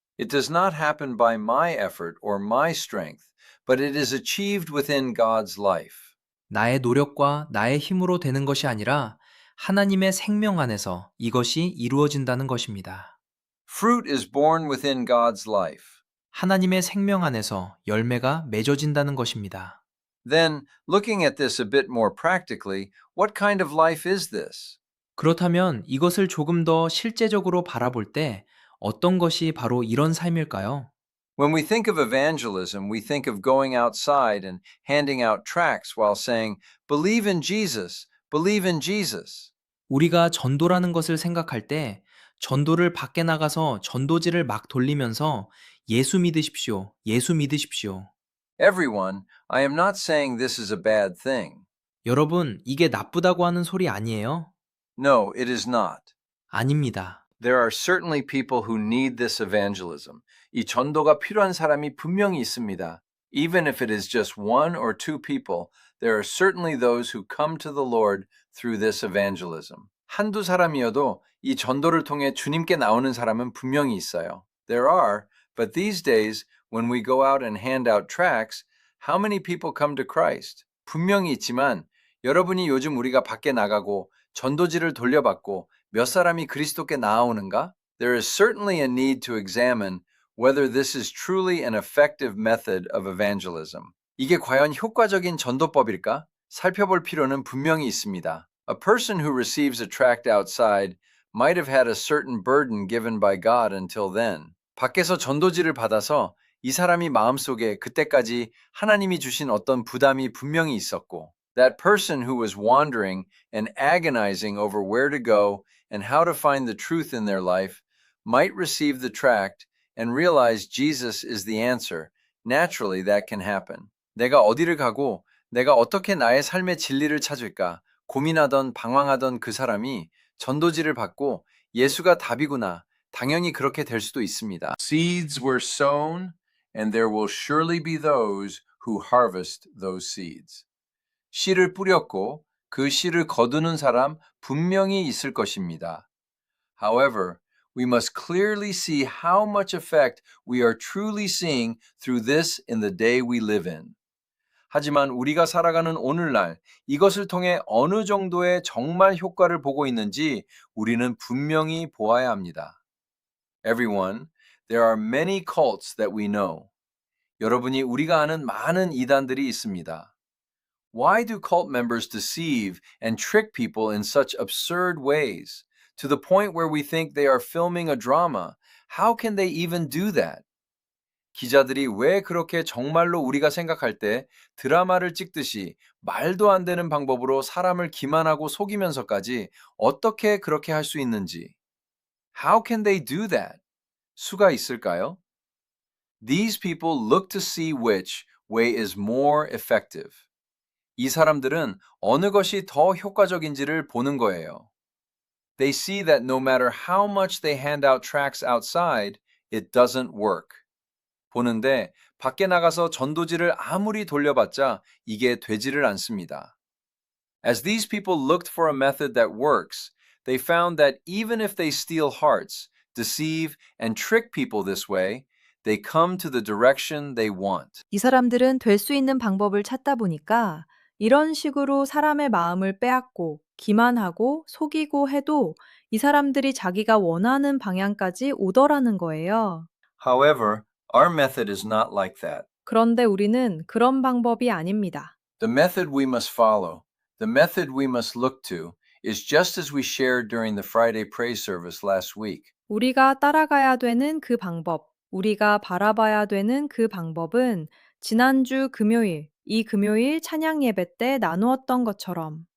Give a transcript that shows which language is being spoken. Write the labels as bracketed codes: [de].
[en] It does not happen by my effort or my strength, but it is achieved within God's life. [ko] 나의 노력과 나의 힘으로 되는 것이 아니라 하나님의 생명 안에서 이것이 이루어진다는 것입니다. [en] Fruit is born within God's life. [ko] 하나님의 생명 안에서 열매가 맺어진다는 것입니다. [en] Then, looking at this a bit more practically, what kind of life is this? [ko] 그렇다면 이것을 조금 더 실제적으로 바라볼 때 어떤 것이 바로 이런 삶일까요? [en] When we think of evangelism, we think of going outside and handing out tracts while saying, "Believe in Jesus, believe in Jesus." [ko] 우리가 전도라는 것을 생각할 때 전도를 밖에 나가서 전도지를 막 돌리면서 예수 믿으십시오, 예수 믿으십시오. [en] Everyone, I am not saying this is a bad thing. [ko] 여러분, 이게 나쁘다고 하는 소리 아니에요? [en] No, it is not. [ko] 아닙니다. [en] There are certainly people who need this evangelism. [ko] 이 전도가 필요한 사람이 분명히 있습니다. [en] Even if it is just one or two people, there are certainly those who come to the Lord through this evangelism. [ko] 한두 사람이어도 이 전도를 통해 주님께 나오는 사람은 분명히 있어요. [en] There are, but these days, when we go out and hand out tracts, how many people come to Christ? [ko] 분명히 있지만 여러분이 요즘 우리가 밖에 나가고 전도지를 돌려받고 몇 사람이 그리스도께 나아오는가? [en] There is certainly a need to examine whether this is truly an effective method of evangelism. [ko] 이게 과연 효과적인 전도법일까? 살펴볼 필요는 분명히 있습니다. [en] A person who receives a tract outside might have had a certain burden given by God until then. [ko] 밖에서 전도지를 받아서 이 사람이 마음속에 그때까지 하나님이 주신 어떤 부담이 분명히 있었고, [en] that person who was wandering and agonizing over where to go and how to find the truth in their life might receive the tract and realize Jesus is the answer. Naturally, that can happen. [ko] 내가 어디를 가고 내가 어떻게 나의 삶의 진리를 찾을까 고민하던 방황하던 그 사람이 전도지를 받고 예수가 답이구나. 당연히 그렇게 될 수도 있습니다. [en] Seeds were sown, and there will surely be those who harvest those seeds. [ko] 씨를 뿌렸고 그 씨를 거두는 사람 분명히 있을 것입니다. [en] However, we must clearly see how much effect we are truly seeing through this in the day we live in. [ko] 하지만 우리가 살아가는 오늘날 이것을 통해 어느 정도의 정말 효과를 보고 있는지 우리는 분명히 보아야 합니다. [en] Everyone, there are many cults that we know. [ko] 여러분이 우리가 아는 많은 이단들이 있습니다. [en] Why do cult members deceive and trick people in such absurd ways, to the point where we think they are filming a drama? How can they even do that? [ko] 기자들이 왜 그렇게 정말로 우리가 생각할 때 드라마를 찍듯이 말도 안 되는 방법으로 사람을 기만하고 속이면서까지 어떻게 그렇게 할 수 있는지. [en] How can they do that? [ko] 수가 있을까요? [en] These people look to see which way is more effective. [ko] 이 사람들은 어느 것이 더 효과적인지를 보는 거예요. [en] They see that no matter how much they hand out tracts outside, it doesn't work. [ko] 보는데 밖에 나가서 전도지를 아무리 돌려봤자 이게 되지를 않습니다. [en] As these people looked for a method that works, they found that even if they steal hearts, deceive, and trick people this way, they come to the direction they want. [ko] 이 사람들은 될 수 있는 방법을 찾다 보니까 이런 식으로 사람의 마음을 빼앗고 기만하고 속이고 해도 이 사람들이 자기가 원하는 방향까지 오더라는 거예요. [en] However, our method is not like that. [ko] 그런데 우리는 그런 방법이 아닙니다. [en] The method we must follow, the method we must look to, is just as we shared during the Friday praise service last week. [ko] 우리가 따라가야 되는 그 방법, 우리가 바라봐야 되는 그 방법은 지난주 금요일, 이 금요일 찬양 예배 때 나누었던 것처럼